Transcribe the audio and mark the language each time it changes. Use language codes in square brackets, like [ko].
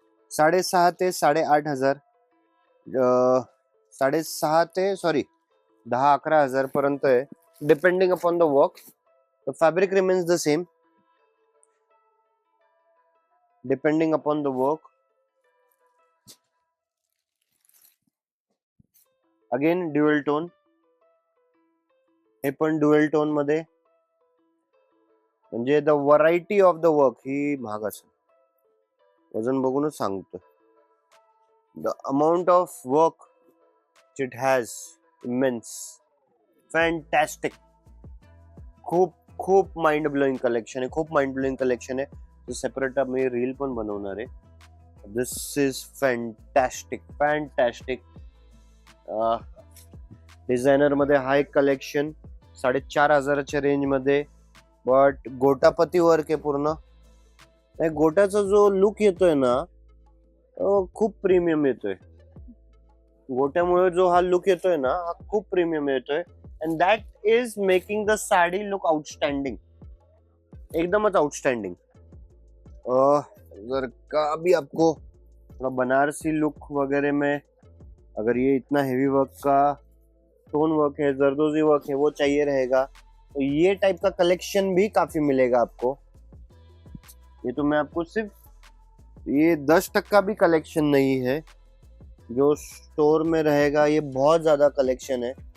[mr] $6,500 ते 8,500, 6,500 ते 10-11,000 पर्यंत आहे, [en] Depending upon the work. The fabric remains the same depending upon the work. [mr] Again dual tone, हे पण ड्युअल टोन मध्ये. म्हणजे [en] the variety of the work [mr] ही महाग असेल, वजन बघूनच सांगतो. [en] The amount of work it has immense, fantastic. [mr] खूप खूप माइंड ब्लोइंग कलेक्शन आहे, खूप माइंड ब्लोइंग कलेक्शन आहे. सेपरेट मी रील पण बनवणार आहे. [en] This is fantastic, fantastic. [mr] डिझायनर मध्ये हा एक कलेक्शन 4,500च्या रेंज मध्ये, बट गोटापती वर्क आहे पूर्ण. गोटाचा जो लुक येतोय ना, खूप प्रीमियम येतोय. गोट्यामुळे जो हा लुक येतोय ना, हा खूप प्रीमियम येतोय. [en] and that is making the sari look outstanding, [mr] एकदमच आउटस्टँडिंग. [hi] अगर का भी आपको थोड़ा बनारसी लुक वगैरह में, अगर ये इतना हेवी वर्क का स्टोन वर्क है, जरदोजी वर्क है, वो चाहिए रहेगा, तो ये टाइप का कलेक्शन भी काफी मिलेगा आपको. ये तो मैं आपको सिर्फ ये 10% भी कलेक्शन नहीं है जो स्टोर में रहेगा, ये बहुत ज्यादा कलेक्शन है.